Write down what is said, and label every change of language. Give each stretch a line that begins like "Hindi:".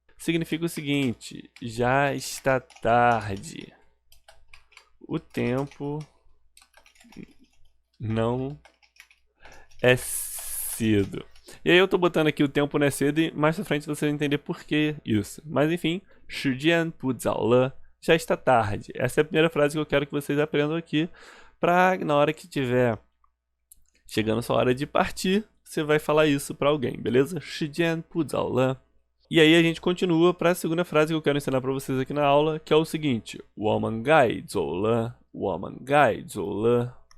Portuguese: Significa o seguinte: já está tarde. O tempo não é cedo. E aí eu tô botando aqui o tempo não é cedo e mais pra frente você vai entender por que isso. Mas enfim,
Chinese: 时间不早了.
Portuguese: Já está tarde. Essa é a primeira frase que eu quero que vocês aprendam aqui, para na hora que tiver chegando sua hora de partir, você vai falar isso para alguém, beleza?
Chinese: 时间不早了.
Portuguese: E aí a gente continua para a segunda frase que eu quero ensinar para vocês aqui na aula, que é o seguinte:
Chinese: 我们该走了，我们该走了.